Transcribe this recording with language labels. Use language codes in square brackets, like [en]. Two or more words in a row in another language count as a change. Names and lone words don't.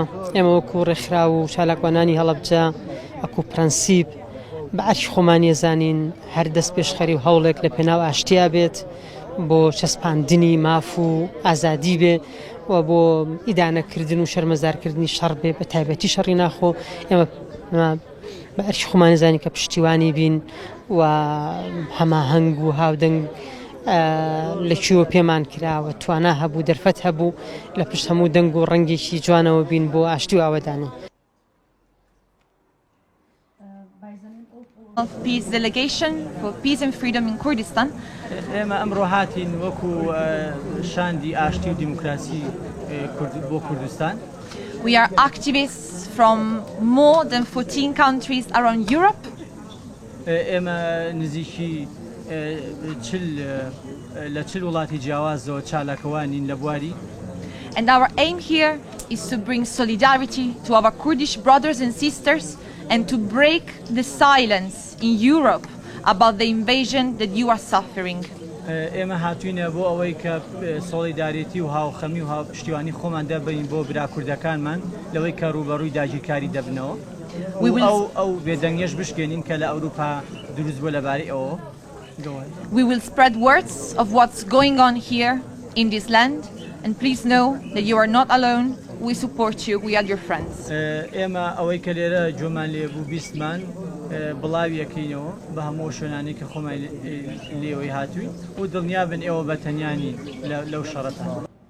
[ckb] ئێمە وەکو ڕێکخرا و چالاکوانانی هەڵەبجە ئەکو پرەنسیپ بە ئەرکی خۆمان ێزانین هەر دەست پێشخەری و هەوڵێک لە پێناو ئاشتیا بێت بۆ چەسپاندنی ماف و ئازادی بێ و بۆ ئیدانەکردن و شەرمەزارکردنی شەڕ بێ، بە تایبەتی شەڕی ناخۆ. ئێمە بە ئەرکی خۆمان ێزانین کە پشتیوانی بین و هەماهەنگ و هاودەنگ لەکوێوە پێمان کراوە، توانا هەبوو، دەرفەت هەبوو لە پشت هەموو دەنگ و ڕەنگێکی جوانەوە بین بۆ ئاشتی و ئاوەدانی. [en] Of Peace Delegation for Peace and Freedom in Kurdistan. [ckb] ئێمە ئەمڕۆ هاتین وەکو شاندی ئاشتی و دیموکراسی بۆ کوردستان. [en] We are activists from more than 14 countries around Europe. [ckb] ئێمە نزیکی لە 40 وڵاتی جیاوازەوە چالاکەوانین لە بواری. [en] And our aim here is to bring solidarity to our Kurdish brothers and sisters and to break the silence in Europe about the invasion that you are suffering. [ckb] ئێمە هاتوینە بۆ ئەوەی کە سۆلیداریتی و هاوخەمی و هاوپشتیوانی خۆمان دەبین بۆ برا کوردەکانمان لەوەی کە ڕوبەڕووی داگیرکاری دەبنەوە. ئەو بێدەنگیش بشکێنین کە لە ئەوروپا دروست بووە لەبارەی ئەوە. [en] We will spread words of what's going on here in this land, and please know that you are not alone. We support you. We are your friends. [ckb] ئێمە ئەوەی کە لێرە جۆمان لێبوو بیستمان بڵاویەکەینەوە بە هەموو شوێنانی کە خۆمان لێەوەی هاتووی و دڵنیابن ئێوە بە تەنیانی لەو شەڕەتان.